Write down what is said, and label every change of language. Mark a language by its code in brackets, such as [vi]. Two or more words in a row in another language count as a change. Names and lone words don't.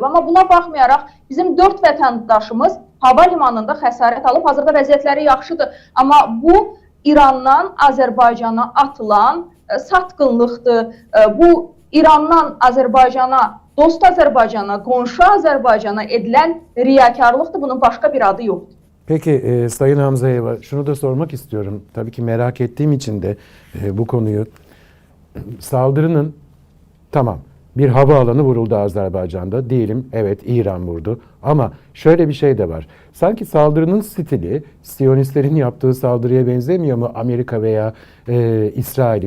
[az] Amma buna baxmayaraq bizim 4 vətəndaşımız hava limanında xəsarət alıb. Hazırda vəziyyətləri yaxşıdır. Amma bu İrandan Azərbaycana atılan satqınlıqdır. Bu İrandan Azərbaycana, dost Azərbaycana, qonşu Azərbaycana edilən riyakarlıqdır. Bunun başqa bir adı yoxdur. [tr] Peki Sayın Hamzayeva, şunu da sormak istiyorum. Tabii ki merak ettiğim için de bu konuyu. Saldırının, tamam, Bir havaalanı vuruldu Azerbaycan'da. Diyelim evet İran vurdu. Ama şöyle bir şey de var. Sanki saldırının stili Siyonistlerin yaptığı saldırıya benzemiyor mu Amerika veya İsrail'in?